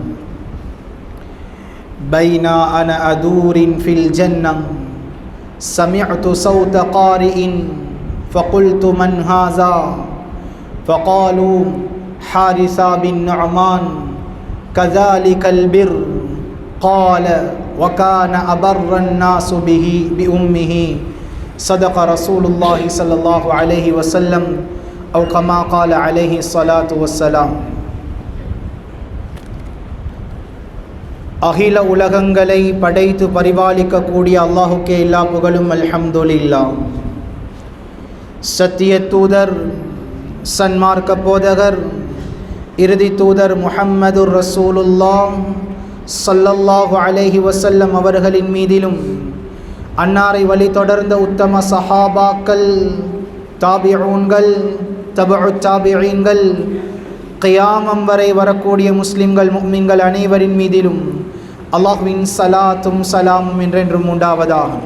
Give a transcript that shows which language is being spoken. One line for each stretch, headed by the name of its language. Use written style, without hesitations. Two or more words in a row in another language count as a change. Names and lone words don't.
Arabic: بين أنا أدور في الجنة سمعت صوت قارئ فقلت من هذا فقالوا حارثة بن نعمان كذلك البر قال وكان أبر الناس به بأمه صدق رسول الله صلى الله عليه وسلم أو كما قال عليه الصلاة والسلام.
Tamil: அகில உலகங்களை படைத்து பரிபாலிக்க கூடிய அல்லாஹுக்கே எல்லா புகழும் அல்ஹம்துலில்லாஹ். சத்திய தூதர் சன்மார்க்க போதகர் இறுதி தூதர்
Arabic: محمد رسول الله صلى الله عليه وسلم
Tamil: அவர்களின் மீதிலும் அன்னாரை வழி தொடர்ந்த உத்தம சஹாபாக்கள், தாபிஊன்கள், தபஉ தாபிஈன்கள், கியாமம் வரை வரக்கூடிய முஸ்லிம்கள் முஃமின்கள் அனைவரின் மீதிலும் அல்லாஹ்வின் ஸலாத்தும் ஸலாமும் என்றென்றும் உண்டாவதாக.